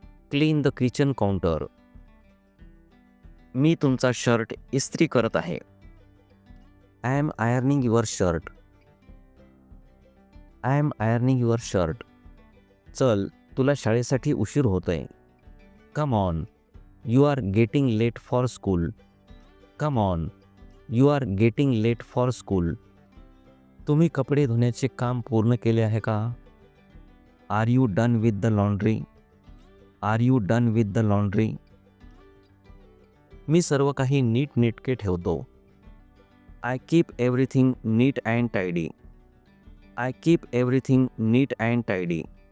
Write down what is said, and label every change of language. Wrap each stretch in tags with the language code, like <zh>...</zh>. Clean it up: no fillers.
<en>Clean the kitchen counter.</en> <mr>मी तुमचा shirt इस्त्री करत आहे.</mr> <en>I am ironing your shirt. I am ironing your shirt.</en> <mr>चल, तुला शाळेसाठी उशीर होतोय.</mr> <en>Come on, you are getting late for school. Come on, you are getting late for school.</en> <mr>तुम्ही कपडे धुण्याचे काम पूर्ण केले आहे का?</mr> <en>Are you done with the laundry? Are you done with the laundry.</en> <mr>मी सर्व काही नीटनेटके ठेवतो.</mr> <en>I keep everything neat and tidy. I keep everything neat and tidy.</en>